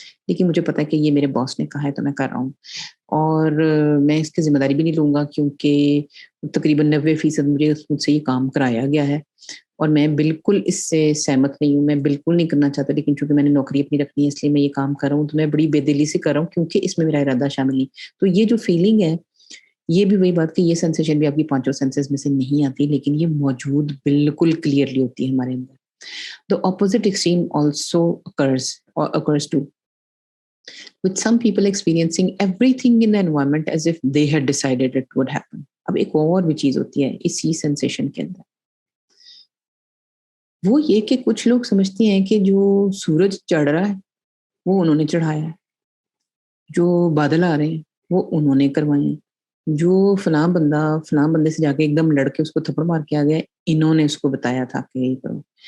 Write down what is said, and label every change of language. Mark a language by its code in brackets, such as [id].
[hi] लेकिन मुझे पता है कि ये मेरे बॉस ने कहा है तो मैं कर रहा हूँ, और मैं इसकी ज़िम्मेदारी भी नहीं लूँगा, क्योंकि तकरीबन 90% मुझसे ये काम कराया गया है, और मैं बिल्कुल इससे सहमत नहीं हूँ, मैं बिल्कुल नहीं करना चाहता, लेकिन चूँकि मैंने नौकरी अपनी रखनी है इसलिए मैं ये काम कर रहा हूँ, तो मैं बड़ी बेदिली से कर रहा हूँ, क्योंकि इसमें मेरा इरादा शामिल नहीं। तो ये जो फीलिंग है, ये भी वही बात कि ये सेंसेशन भी आपकी पाँचों सेंसेस में से नहीं आती, लेकिन ये मौजूद बिल्कुल क्लियरली होती है हमारे अंदर। [en] The opposite extreme also occurs too, with some people experiencing everything in the environment as if they had decided it would happen. [hi] अब एक और भी चीज़ होती है इसी सेंसेशन के अंदर, वो ये कि कुछ लोग समझते हैं कि जो सूरज चढ़ रहा है, वो उन्होंने चढ़ाया है, जो बादल आ रहे हैं, वो उन्होंने करवाए हैं, जो फलाँ बंदे से जाके एकदम लड़ के उसको थप्पड़ मार के आ गया, इन्होंने उसको बताया था कि ये करो।